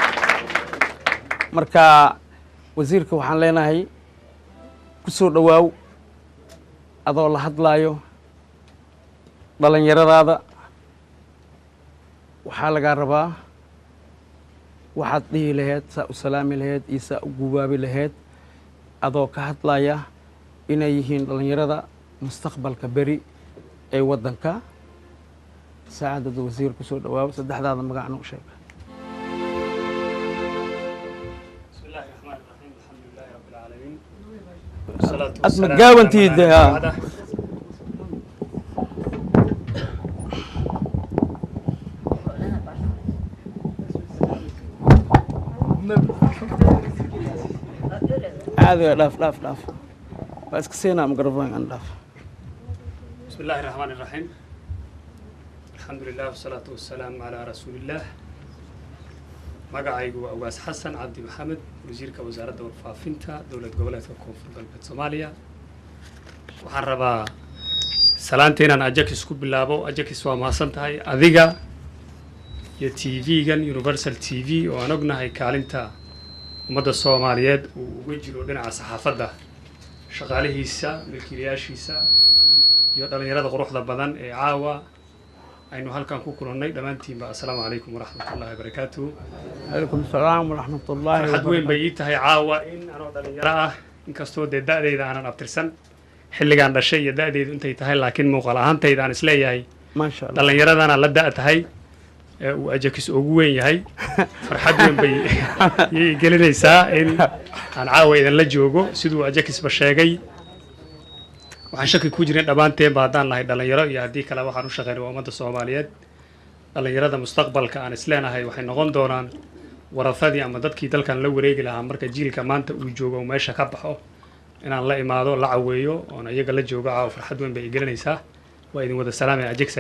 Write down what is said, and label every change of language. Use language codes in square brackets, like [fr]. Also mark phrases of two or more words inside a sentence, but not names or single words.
[so] marka wasiirka waxaan leenahay ku soo dhawaaw adoo la hadlaayo dhalinyaradaada waxaa lagaa rabaa waxaad dhihi lahayd saa u salaami lahayd iyo saa u gubaabi lahayd adoo ka hadlaya inay yihiin dhalinyarada mustaqbalka beri ee waddanka saacadada wasiir ku soo dhawaabo saddexdaada magacna u sheeg [ar] بسم الله الرحمن الرحيم الحمد لله رب العالمين أدم جاوانتيد هذا لاف بس كسينا مقربين عن لاف بسم الله الرحمن الرحيم الحمد لله والصلاة والسلام على رسول الله [so] magacaygu waa Awaas Xasan Cabdi Maxamed wasiirka wasaaradda warfaafinta dowlad goboleedka Koonfur Galbeed Soomaaliya waxaan rabaa salaanta inaan ajakis ku bilaabo ajakis waa maasan tahay adiga iyo TV-gan Universal TV oo aan ognahay kaalinta ummadda Soomaaliyeed uu uga jiro dhinaca saxaafadda shaqaalihiisa milkiilayaashiisa iyo dhalinyarada quruxda badan ee caawa aynu halkan ku kulannay dhammaantiinba [ar] السلام عليكم ورحمة الله وبركاته عليكم السلام ورحمة الله [so] farxad weyn bay ii tahay caawa in anoo dhalinyaro ah inkastoo dee da'dayda aanan abtirsan xilligaan dhashay iyo da'daydu intay tahay laakiin muuqaal ahaantayda aan isleeyahay [ar] ما شاء الله [so] dhalinyaradana la da' tahay uu ajakis ugu weyn yahay farxad weyn bay gelinaysaa in aan caawa idinla joogo siduu ajakisba sheegay waxaan shaki ku jirin dhammaanteen ba haddaan nahay dhallinyaro iyo haddii kale waxaan u shaqeynay waa ummadda soomaaliyeed dhallinyarada mustaqbalka aan isleenahay waxay noqon doonaan warafadii ama dadkii dalkan la wareegi lahaa marka jiilka maanta uu joogo uu meesha ka baxo inaan la imaado la caweeyo oon iyaga la joogo caawa farxad weyn bay gelinaysaa waa idin wada salaamaya ajagsay